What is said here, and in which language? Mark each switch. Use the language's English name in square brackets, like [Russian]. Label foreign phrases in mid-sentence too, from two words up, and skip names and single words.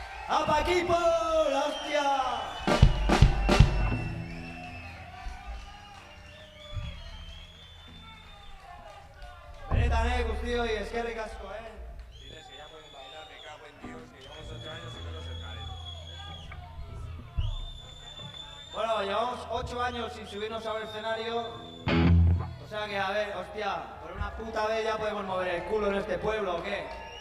[Spanish] ¡Apa equipo! ¡La hostia! [Basque] Benetan, guztioi, eskerrik asko, [Spanish] Diles que ya pueden bailar, me cago en Dios, que llevamos 8 años y no nos caen. Bueno, llevamos 8 años sin subirnos al escenario. O sea que, a ver, hostia, por una puta vez ya podemos mover el culo en este pueblo, ¿o qué?